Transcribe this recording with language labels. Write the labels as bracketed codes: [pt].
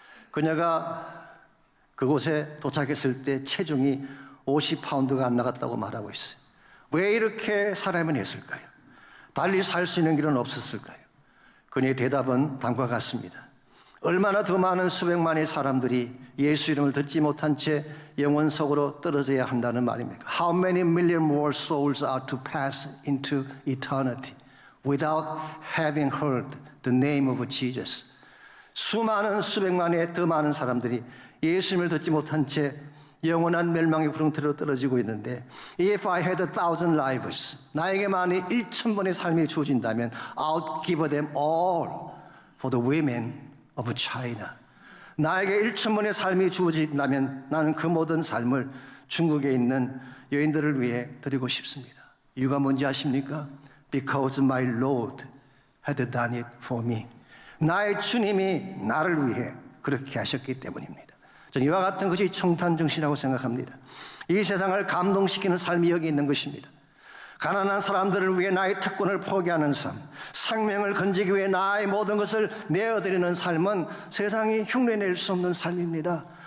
[ko] 그녀가 그곳에 도착했을 때 체중이 50파운드가 안 나갔다고 말하고 있어요. 왜 이렇게 사람은 했을까요? 달리 살 수 있는 길은 없었을까요? 그녀의 대답은 다음과 같습니다. 얼마나 더 많은 수백만의 사람들이 예수 이름을 듣지 못한 채 영원 속으로 떨어져야 한다는 말입니까? [en] How many million more souls are to pass into eternity without having heard the name of Jesus? [ko] 수많은 수백만의 더 많은 사람들이 예수님을 듣지 못한 채 영원한 멸망의 구렁텅이로 떨어지고 있는데 [en] If I had 1,000 lives [ko] 나에게 만약 1,000번의 삶이 주어진다면 [en] I'll give them all for the women of China. [ko] 나에게 1,000번의 삶이 주어진다면 나는 그 모든 삶을 중국에 있는 여인들을 위해 드리고 싶습니다. 이유가 뭔지 아십니까? [en] Because my Lord had done it for me. [ko] 나의 주님이 나를 위해 그렇게 하셨기 때문입니다. 저는 이와 같은 것이 청탄 정신이라고 생각합니다. 이 세상을 감동시키는 삶이 여기 있는 것입니다. 가난한 사람들을 위해 나의 특권을 포기하는 삶, 생명을 건지기 위해 나의 모든 것을 내어드리는 삶은 세상이 흉내낼 수 없는 삶입니다.